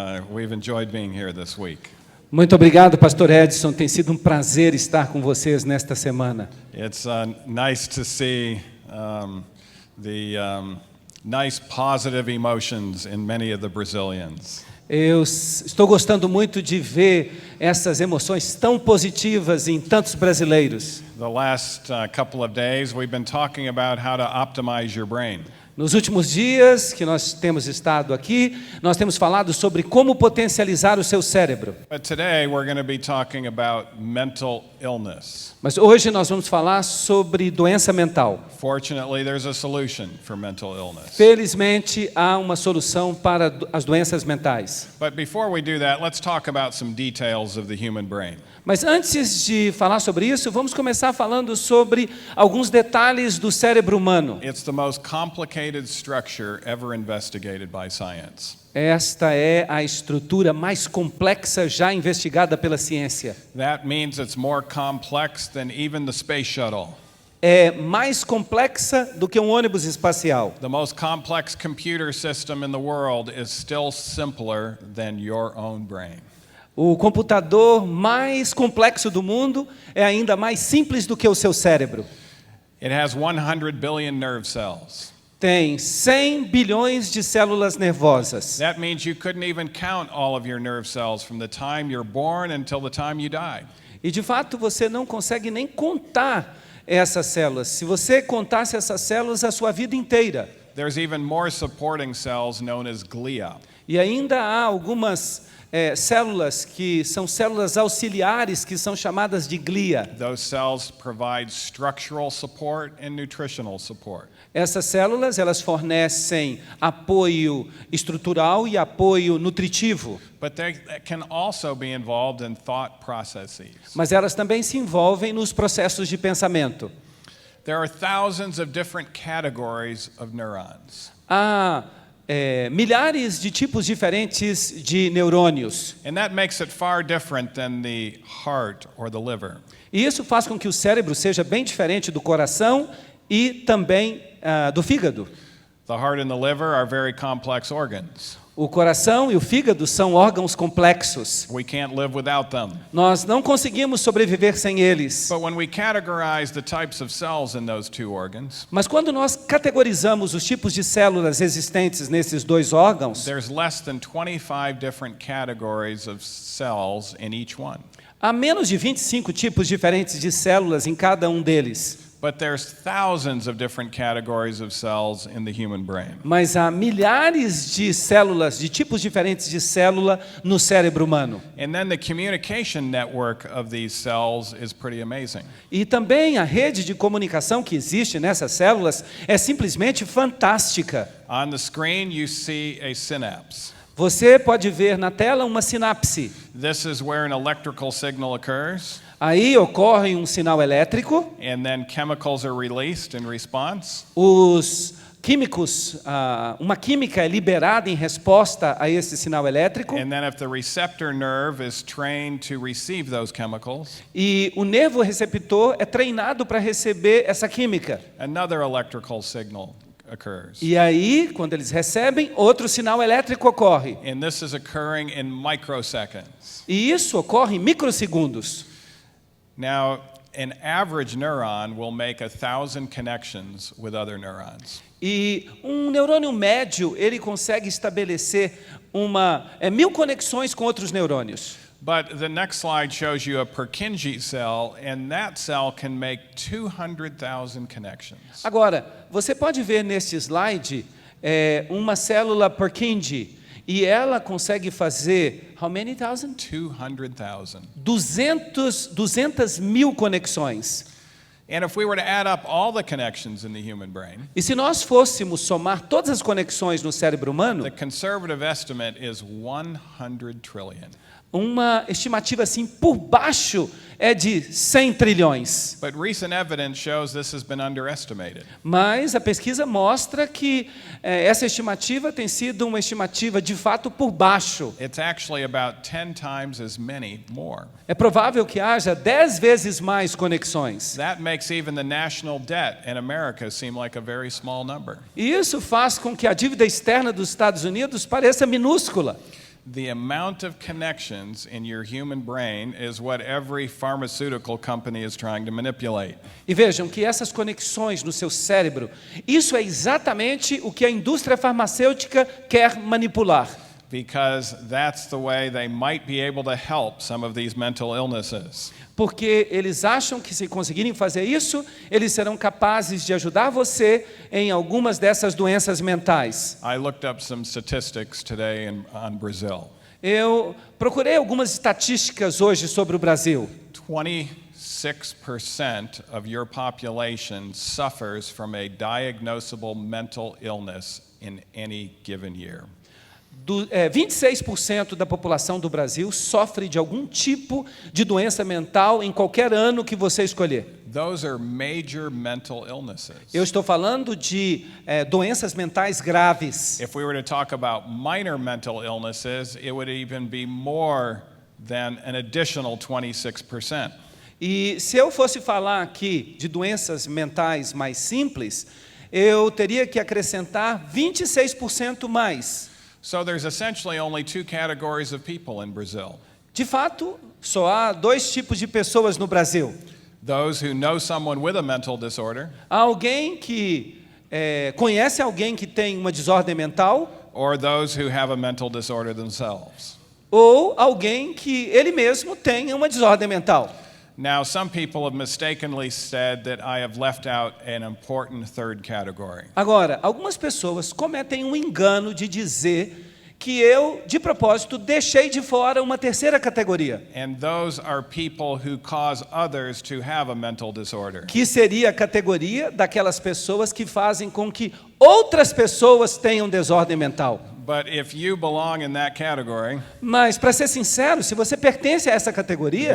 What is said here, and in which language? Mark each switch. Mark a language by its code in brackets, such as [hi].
[en] We've enjoyed being here this week. [pt] Muito obrigado, Pastor Edson. Tem sido um prazer estar com vocês nesta semana. [en] It's nice to see the nice positive emotions in many of the Brazilians. [pt] Eu estou gostando muito de ver essas emoções tão positivas em tantos brasileiros. [en] The last couple of days we've been talking about how to optimize your brain. [pt] Nos últimos dias que nós temos estado aqui, nós temos falado sobre como potencializar o seu cérebro. [en] But today we're going to be talking about mental illness. [pt] Mas hoje nós vamos falar sobre doença mental. [en] Fortunately, there's a solution for mental illness. [pt] Felizmente, há uma solução para as doenças mentais. [en] But before we do that, let's talk about some details of the human brain. [pt] Mas antes de falar sobre isso, vamos começar falando sobre alguns detalhes do cérebro humano. [en] It's the most complicated structure ever investigated by science. [pt] Esta é a estrutura mais complexa já investigada pela ciência. [en] That means it's more complex than even the space shuttle. [pt] É mais complexa do que um ônibus espacial. [en] The most complex computer system in the world is still simpler than your own brain. [pt] O computador mais complexo do mundo é ainda mais simples do que o seu cérebro. [en] It has 100 billion nerve cells. [pt] Tem 100 bilhões de células nervosas. [en] That means you couldn't even count all of your nerve cells from the time you're born until the time you die. [pt] E de fato você não consegue nem contar essas células. Se você contasse essas células a sua vida inteira. [en] There's even more supporting cells known as glia. [pt] E ainda há algumas células que são células auxiliares que são chamadas de glia. [en] Those cells provide structural support and nutritional support. [pt] Essas células, elas fornecem apoio estrutural e apoio nutritivo. [en] But they can also be involved in thought processes. [pt] Mas elas também se envolvem nos processos de pensamento. [en] There are thousands of different categories of neurons. [pt] Há milhares de tipos diferentes de neurônios. [en] And that makes it far different than the heart or the liver. [pt] E isso faz com que o cérebro seja bem diferente do coração e também do fígado. [en] The heart and the liver are very complex organs. [pt] O coração e o fígado são órgãos complexos. [en] We can't live without them. [pt] Nós não conseguimos sobreviver sem eles. [en] But when we categorize the types of cells in those two organs, [pt] Mas quando nós categorizamos os tipos de células existentes nesses dois órgãos, [en] there's less than 25 different categories of cells in each one. [pt] há menos de 25 tipos diferentes de células em cada um deles. [en] But there's thousands of different categories of cells in the human brain. [pt] Mas há milhares de células, de tipos diferentes de célula no cérebro humano. [en] And then the communication network of these cells is pretty amazing. [pt] E também a rede de comunicação que existe nessas células é simplesmente fantástica. [en] On the screen you see a synapse. [pt] Você pode ver na tela uma sinapse. [en] This is where an electrical signal occurs. [pt] Aí ocorre um sinal elétrico. [en] And then chemicals are released in response. [pt] Os químicos, uma química é liberada em resposta a esse sinal elétrico. [en] And then if the receptor nerve is trained to receive those chemicals, [pt] E o nervo receptor é treinado para receber essa química. [en] another electrical signal occurs. [pt] E aí, quando eles recebem, outro sinal elétrico ocorre. [en] And this is occurring in microseconds. [pt] E isso ocorre em microsegundos. [en] Now, an average neuron will make 1,000 connections with other neurons. [pt] E um neurônio médio, ele consegue estabelecer 1000 conexões com outros neurônios. [en] But the next slide shows you a Purkinje cell, and that cell can make 200,000 connections. [pt] Agora, você pode ver neste slide uma célula Purkinje, e ela consegue fazer, [en] how many thousand? 200,000. [pt] 200 mil conexões. [en] And if we were to add up all the connections in the human brain, [pt] E se nós fôssemos somar todas as conexões no cérebro humano, [en] the conservative estimate is 100 trillion. [pt] Uma estimativa assim por baixo é de 100 trilhões. [en] But recent evidence shows this has been underestimated. [pt] Mas a pesquisa mostra que essa estimativa tem sido uma estimativa de fato por baixo. [en] It's actually about 10 times as many more. [pt] É provável que haja 10 vezes mais conexões. [en] That makes even the national debt in America seem like a very small number. [pt] E isso faz com que a dívida externa dos Estados Unidos pareça minúscula. [en] The amount of connections in your human brain is what every pharmaceutical company is trying to manipulate. [pt] E vejam que essas conexões no seu cérebro, isso é exatamente o que a indústria farmacêutica quer manipular. [en] Because that's the way they might be able to help some of these mental illnesses. [pt] Porque eles acham que se conseguirem fazer isso, eles serão capazes de ajudar você em algumas dessas doenças mentais. [en] I looked up some statistics today on Brazil. [pt] Eu procurei algumas estatísticas hoje sobre o Brasil. [en] 26% of your population suffers from a diagnosable mental illness in any given year. [pt] 26% da população do Brasil sofre de algum tipo de doença mental em qualquer ano que você escolher. [en] Those are major mental illnesses. [pt] Eu estou falando de doenças mentais graves. [en] If we were to talk about minor mental illnesses, it would even be more than an additional 26%. [pt] E se eu fosse falar aqui de doenças mentais mais simples, eu teria que acrescentar 26% mais. [en] So there's essentially only two categories of people in Brazil. [pt] De fato, só há dois tipos de pessoas no Brasil. [en] Those who know someone with a mental disorder, [pt] Há alguém que conhece alguém que tem uma desordem mental, [en] or those who have a mental disorder themselves. [pt] ou alguém que ele mesmo tem uma desordem mental. [en] Now, some people have mistakenly said that I have left out an important third category. [pt] Agora, algumas pessoas cometem um engano de dizer que eu, de propósito, deixei de fora uma terceira categoria, [en] And those are people who cause others to have a mental disorder. [pt] que seria a categoria daquelas pessoas que fazem com que outras pessoas tenham desordem mental. [en] But if you belong in that category, [pt] Mas, para ser sincero, se você pertence a essa categoria,